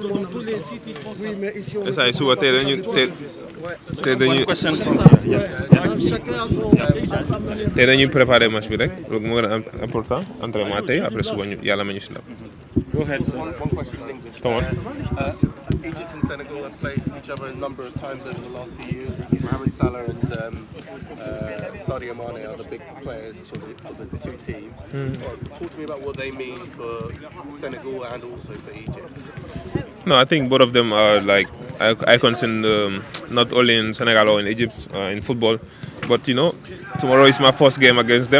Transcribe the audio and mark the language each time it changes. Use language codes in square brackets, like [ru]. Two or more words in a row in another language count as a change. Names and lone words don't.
[wo] yi suba tey dañuy préparer match bi rek loolu moo gën a important entraînement tey après suba ñu yàlla ma ñu si ndam. [en] Egypt and Senegal have played each other a number of times over the last few years. Mohamed Salah and Sadio Mane are the big players for the two teams. Talk to me about what they mean for Senegal and also for Egypt. No, I think both of them are like icons in not only in Senegal or in Egypt in football, but you know, tomorrow is my first game against them.